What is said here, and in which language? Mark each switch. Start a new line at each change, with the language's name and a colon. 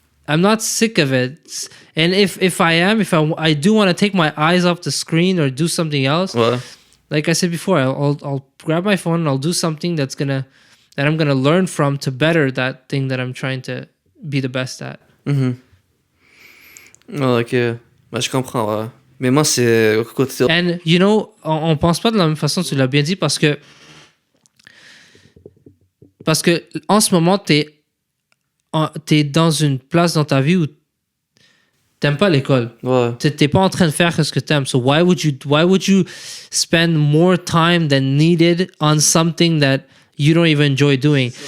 English: I'm not sick of it. And if I do want to take my eyes off the screen or do something else, like I said before, I'll grab my phone and I'll do something that I'm gonna learn from to better that thing that I'm trying to be the best at.
French: Ok, bah, je comprends. Ouais. Mais moi c'est.
English: And you know,
French: on pense pas de la même façon. Tu l'as bien dit parce que en ce moment t'es dans une place dans ta vie où t'aimes pas l'école. Ouais. T'es pas en train de faire ce que t'aimes.
English: So why would you spend more time than needed on something that you don't even enjoy doing?